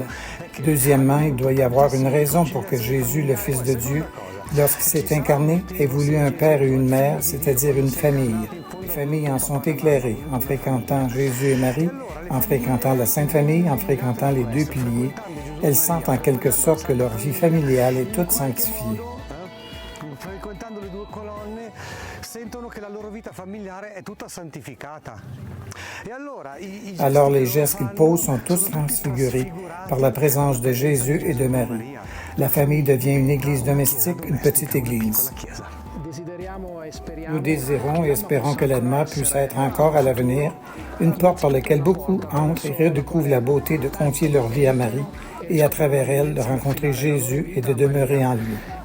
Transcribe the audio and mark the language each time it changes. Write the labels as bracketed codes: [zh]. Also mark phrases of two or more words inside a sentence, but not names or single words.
[fr] Deuxièmement, il doit y avoir une raison pour que Jésus, le Fils de Dieu, lorsqu'il s'est incarné, ait voulu un père et une mère, c'est-à-dire une famille. Les familles en sont éclairées en fréquentant Jésus et Marie, en fréquentant la Sainte Famille, en fréquentant les deux piliers. Elles sentent en quelque sorte que leur vie familiale est toute sanctifiée. [it] Frequentando le due colonne sentono che la loro vita familiare è tutta santificata. [fr] Alors les gestes qu'ils posent sont tous transfigurés par la présence de Jésus et de Marie. La famille devient une église domestique, une petite église. Nous désirons et espérons que l'Edma puisse être encore à l'avenir une porte par laquelle beaucoup entrent et redécouvrent la beauté de confier leur vie à Marie et à travers elle de rencontrer Jésus et de demeurer en lui.